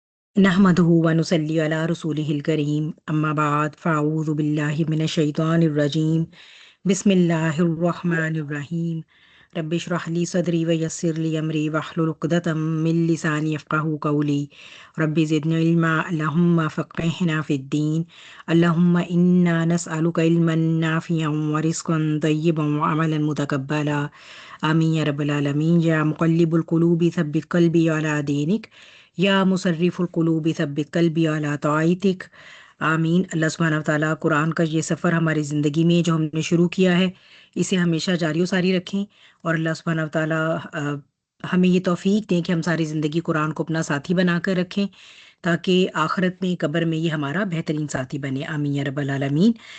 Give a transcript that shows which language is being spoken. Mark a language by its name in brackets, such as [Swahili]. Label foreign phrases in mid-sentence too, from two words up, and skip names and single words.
[Arabic] نحمده ونصلي على رسوله الكريم أما بعد فأعوذ بالله من الشيطان الرجيم بسم الله الرحمن الرحيم رب اشرح لي صدري ويسر لي أمري واحلل عقدة من لساني يفقهوا قولي رب زدني علما اللهم فقهنا في الدين اللهم إنا نسألك علما نافعا ورزقا طيبا وعملا متقبلا آمين يا رب العالمين. يا مقلب القلوب ثبت قلبي على دينك يا مصرف القلوب ثبت قلبي على طاعتك. आमीन। الله سبحانه وتعالى [Urdu] قرآن کا یہ سفر ہماری زندگی میں جو ہم نے شروع کیا ہے اسے ہمیشہ جاری و ساری رکھیں، اور [Arabic] الله سبحانه وتعالى [Urdu] ہمیں یہ توفیق دیں کہ ہم ساری زندگی قرآن کو اپنا ساتھی بنا کر رکھیں، تاکہ آخرت میں قبر میں یہ ہمارا بہترین ساتھی بنے. [Arabic] آمين يا رب العالمين.